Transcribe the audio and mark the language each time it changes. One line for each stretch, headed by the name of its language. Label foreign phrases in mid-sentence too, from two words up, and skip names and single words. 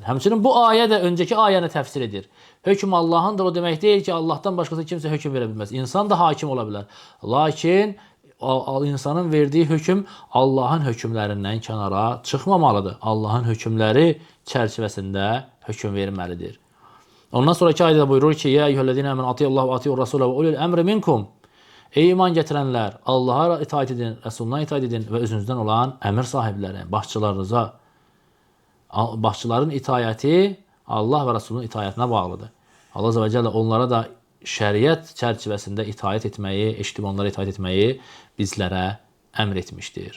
Azerbaijani: Həmçinin bu ayə də öncəki ayəni təfsir edir. Hökm Allahındır, o demək deyil ki, Allahdan başqası kimsə hökm verə bilməz. İnsan da hakim ola bilər. Lakin insanın verdiyi hökm Allahın hökmlərindən kənara çıxmamalıdır. Allahın hökmləri çərçivəsində hökm verməlidir. Ondan sonraki ayədə buyurur ki,
Arabic: يا أيها الذين آمنوا أطيعوا الله وأطيعوا الرسول وأولي الأمر منكم.
Azerbaijani: Ey iman gətirənlər, Allaha itaat edin, Rəsuluna itaat edin və özünüzdən olan əmir sahibləri, başçılarınıza. Başçıların itayəti Allah və Rəsulunun itayətinə bağlıdır. Allah Azze və Cəllə onlara da şəriət çərçivəsində itaat etməyi, eşitib onlara itaat etməyi bizlərə əmr etmişdir.